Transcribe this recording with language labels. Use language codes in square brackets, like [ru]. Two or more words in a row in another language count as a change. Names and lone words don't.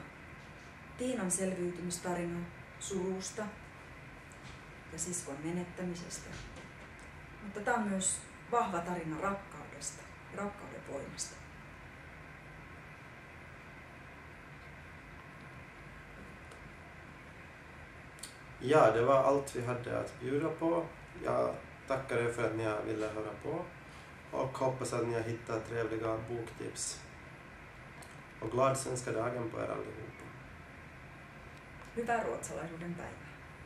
[fi] Tiinan selviytymistarina surusta ja siskon menettämisestä. Mutta tämä on myös vahva tarina rakkaudesta ja rakkauden voimasta. [sv] Ja, det var allt vi hade att bjuda på. Jag tackar er för att ni ville höra på och hoppas att ni har hittat trevliga boktips. Och glad svenska dagen på er allihopa. [fi] Hyvää ruotsalaisuuden päivää.